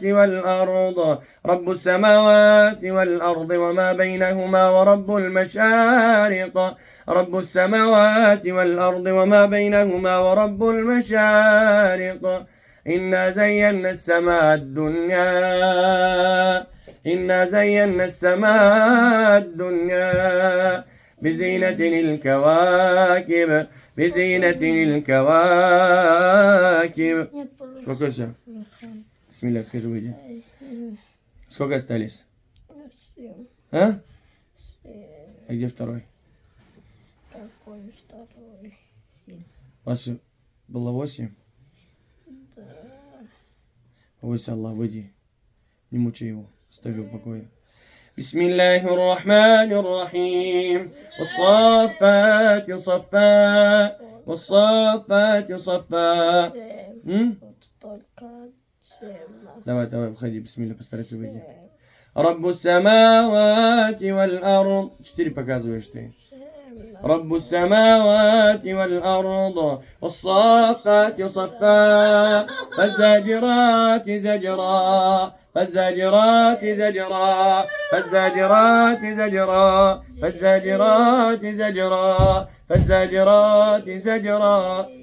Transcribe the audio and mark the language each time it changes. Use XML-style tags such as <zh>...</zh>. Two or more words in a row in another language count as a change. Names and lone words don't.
<ar>والأرض رب السماوات والأرض وما بينهما ورب المشارق رب السماوات والأرض وما بينهما ورب المشارق إنا زينا السماء الدنيا إنا زينا السماء الدنيا بزينة الكواكب بزينة الكواكب.</ar> <ru>Успокойся. Бисмилля, скажи, выйди. Сколько остались? А? А где второй? Какой второй? У вас же было 8? Да. Побойся Аллах, выйди. Не мучай его. Оставь его в покое.</ru> <ar>بسم الله الرحمن الرحيم والصافات صفا والصافات صفا.</ar> <ru>Давай, входи, бисмилля, постарайся выйти.</ru> <ar>رب السماوات والأرض.</ar> <ru>4 показываешь ты.</ru> <ar>رب السماوات والأرض والصافات صفا فالزاجرات زجرا فالزاجرات زجرا فالزاجرات زجرا فالزاجرات زجرا فالزاجرات زجرا</ar>